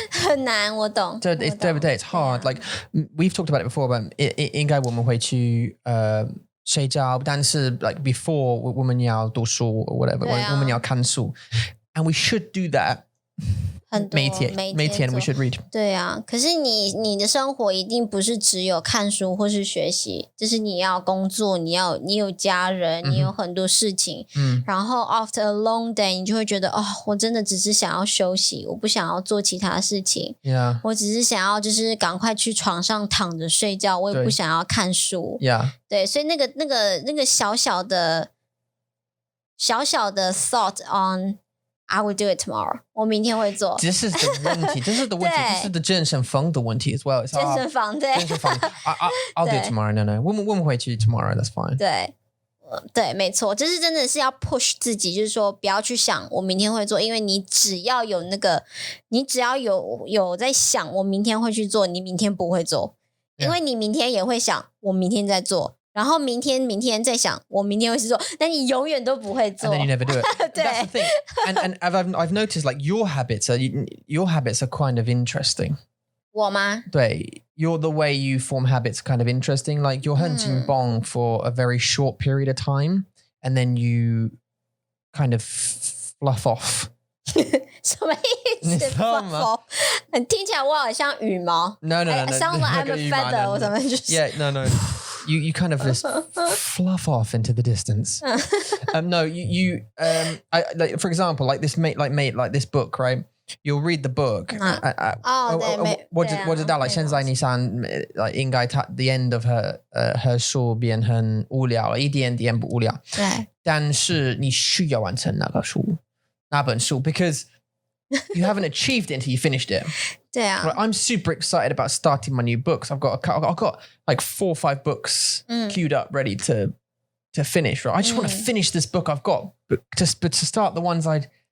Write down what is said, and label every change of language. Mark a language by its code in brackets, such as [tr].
[zh] 很难，我懂。 [en] It's hard. Like we've talked about it before, but [zh] 应该我们会去睡觉， [en] 但是 like before [zh] 我们要读书 [en] or whatever, [zh] 我们要看书, [en] and we should do that. [zh] 每天 [en] we should read. [zh] 对啊，可是你的生活一定不是只有看书或是学习，就是你要工作，你有家人，你有很多事情，然后 [en] after a long day [zh] 你就会觉得我真的只是想要休息，我不想要做其他事情，我只是想要就是赶快去床上躺着睡觉，我也不想要看书，对，所以那个小小的 [en] thought on I will do it tomorrow. [zh] 我明天会做。这是的问题，这是的问题，这是的健身房的问题 [en] as well. [zh] 健身房对。 [en] 健身房 I'll do it tomorrow. No. [zh] 我们会去 tomorrow. [en] That's fine. [zh] 对，没错，这是真的是要 push 自己，就是说不要去想我明天会做，因为你只要有你只要有在想我明天会去做，你明天不会做，因为你明天也会想我明天在做。然后明天再想我明天会去做，但你永远都不会做。 [en] And then you never do it. That's the thing. And I've noticed like your habits are kind of interesting. [zh] 我吗？ [en] 对 the way you form habits kind of interesting. Like you're [zh] 很紧绷 [en] for a very short period of time, and then you kind of fluff off. [zh] 什么意思 ？fluff off？听起来我好像羽毛。 [en] No. Sound like I'm a feather [zh] 或什么就是。 [en] Yeah, no. You kind of just fluff off into the distance. No, you like for example, like this like this book, right? You'll read the book. What did that like? [zh] 现在你想 like 应该它 [en] the end of her [zh] 书变很无聊，一点点不无聊。对。但是你需要完成那本书 [en] because you haven't achieved it until you finished it. [zh] 对啊。 [en] Right, I'm super excited about starting my new books. I've got like 4 or 5 books queued up ready to finish. Right, I just want to finish this book I've got, but to start the ones I'd.